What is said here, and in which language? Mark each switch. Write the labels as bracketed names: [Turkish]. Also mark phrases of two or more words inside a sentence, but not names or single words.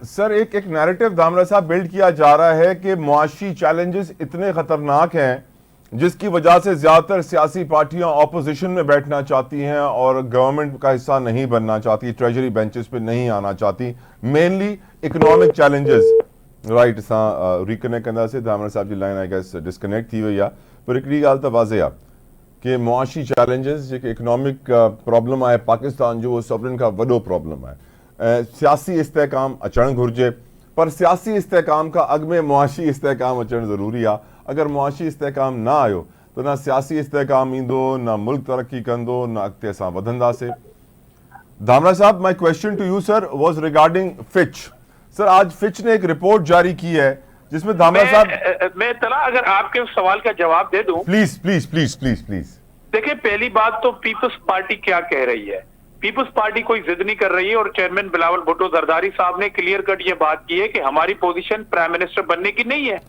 [Urdu] سر ایک نیریٹو دھامرا صاحب بلڈ کیا جا رہا ہے کہ معاشی چیلنجز اتنے خطرناک ہیں جس کی وجہ سے زیادہ تر سیاسی پارٹیاں اپوزیشن میں بیٹھنا چاہتی ہیں اور گورنمنٹ کا حصہ نہیں بننا چاہتی, [English] treasury benches [Urdu] پے نہیں آنا چاہتی, [English] mainly economic challenges. [Sindhi] राइट सां रिकनेक्ट कंदा से धामरा साहब जी [English] line I guess disconnect [Sindhi] थी हुई आहे, पर हिकिड़ी ॻाल्हि त वाज़े आहे कि मुआशी चैलेंजेस जेके [English] economic problem [Sindhi] आहे पाकिस्तान जो, उहो सभिनीनि खां वॾो प्रॉब्लम आहे। सियासी इस्तेहकाम अचणु घुरिजे, पर सियासी इस्तेहकाम खां अॻु में मुआशी इस्तेहकाम अचणु ज़रूरी आहे। अगरि मुआशी इस्तेहकाम न आयो त न सियासी इस्तेहकाम ईंदो, न मुल्क तरक्की कंदो, न अॻिते असां वधंदासीं। [English] Dhamra sahab, my question to you sir was regarding Fitch. [Urdu] سر آج فچ نے ایک رپورٹ جاری کی ہے جس میں دھامرا صاحب, میں تلا اگر آپ کے اس سوال کا جواب دے دوں. [English] please please please please please. [Urdu] دیکھیے، پہلی بات تو پیپلز پارٹی کیا کہہ رہی ہے. پیپلز پارٹی کوئی ضد نہیں کر رہی ہے، اور چیئرمین بلاول بھٹو زرداری صاحب نے [English] clear cut [Urdu] یہ بات کی ہے کہ ہماری پوزیشن [English] prime minister [Urdu] بننے کی نہیں ہے.